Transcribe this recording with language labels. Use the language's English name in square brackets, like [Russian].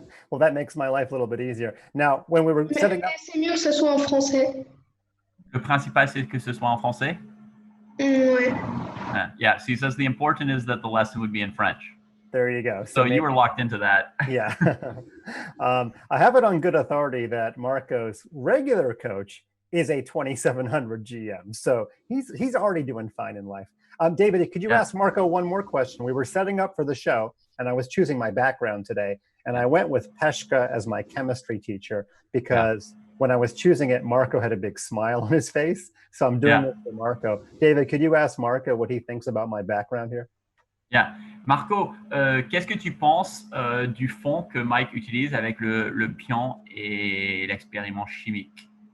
[English] Well, that makes my life a little bit easier. Now, when we were setting up... [French] C'est mieux que ce soit en français. Le principal, c'est que ce soit en français? Ouais. [English] Yeah, so he says the important is that the lesson would be in French. There you go. So you were locked into that. Yeah. I have it on good authority that Marco's regular coach is a 2700 GM. So he's already doing fine in life. David, could you ask Marco one more question? We were setting up for the show, and I was choosing my background today, and I went with Peshka as my chemistry teacher because when I was choosing it, Marco had a big smile on his face. So I'm doing it for Marco. David, could you ask Marco what he thinks about my background here? Yeah. [French] Marco, qu'est-ce que tu penses du fond que Mike utilise avec le pion et l'expériment chimique?